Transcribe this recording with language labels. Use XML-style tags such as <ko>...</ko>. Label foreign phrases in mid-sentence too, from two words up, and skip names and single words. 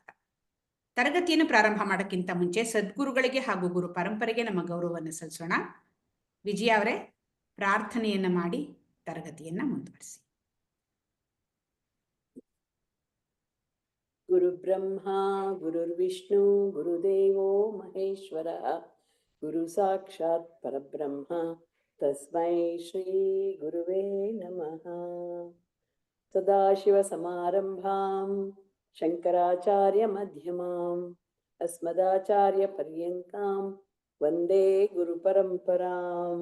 <kn>ತರಗತಿಯನ್ನು ಪ್ರಾರಂಭ ಮಾಡೋಕ್ಕಿಂತ ಮುಂಚೆ ಸದ್ಗುರುಗಳಿಗೆ ಹಾಗೂ ಗುರು ಪರಂಪರೆಗೆ ನಮ್ಮ ಗೌರವವನ್ನು ಸಲ್ಲಿಸೋಣ. ವಿಜಯ ಅವರೇ, ಪ್ರಾರ್ಥನೆಯನ್ನ ಮಾಡಿ ತರಗತಿಯನ್ನ ಮುಂದುವರಿಸಿ.</kn> <sa>ಗುರು ಬ್ರಹ್ಮ ಗುರುರ್ವಿಷ್ಣು ಗುರುದೇವೋ ಮಹೇಶ್ವರ ಗುರು ಸಾಕ್ಷಾತ್ ಪರಬ್ರಹ್ಮ ತಸ್ಮೈ ಶ್ರೀ ಗುರುವೇ ನಮಃ. ಸದಾಶಿವ ಸಮಾರಂಭಾಂ ಶಂಕರಾಚಾರ್ಯ ಮಧ್ಯಮಾಂ ಅಸ್ಮದಾಚಾರ್ಯ ಪರ್ಯಂತಾಂ ವಂದೇ ಗುರು ಪರಂಪರಾಂ.</sa>